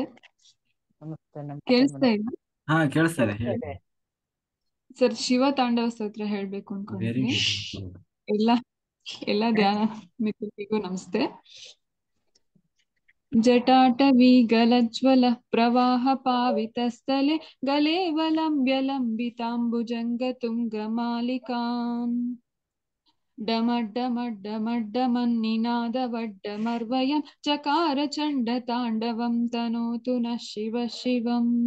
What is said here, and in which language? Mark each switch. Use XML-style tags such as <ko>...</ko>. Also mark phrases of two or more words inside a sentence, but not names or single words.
<kn>ನಮಸ್ತೆ ನಮಸ್ತೆ ಕೇಳಿಸ್ತಾ ಮೇಡಮ್. ಇಲ್ಲ ಹಾ ಕೇಳಿಸ್ತಾ ಇದೆ, ಕೇಳಿಸ್ತಾ ಹೇಳಿ. ಇದೆ. ಸರ್? ಶಿವ ತಾಂಡವ ಸ್ತೋತ್ರ ಹೇಳ್ಬೇಕು ವೆರಿ ಅನ್ಕೊಂಡಿದ್ದೀನಿ. ಗುಡ್. ಎಲ್ಲ ಎಲ್ಲ ಧ್ಯಾನ ಮಿತ್ರರಿಗೂ ನಮಸ್ತೆ.</kn> <sa>ಜಟಾಟವಿ ಗಲಜ್ವಲ ಪ್ರವಾಹ ಪಾವಿತಸ್ಥಲೆ ಗಲೇವಲಂಬ್ಯ ಲಂಬಿತಾಂಬುಜಂಗ ತುಂಗ ಮಾಲಿಕಾಂ ಡಮಡ್ಡಮಡ್ಡಮಡ್ಡಮನ್ನಿನಾದವಡ್ಡಮರ್ವಯಂ ಚಕಾರ ಚಂಡ ತಾಂಡವಂ ತನೋತು ನಃ ಶಿವ ಶಿವಂ.</sa>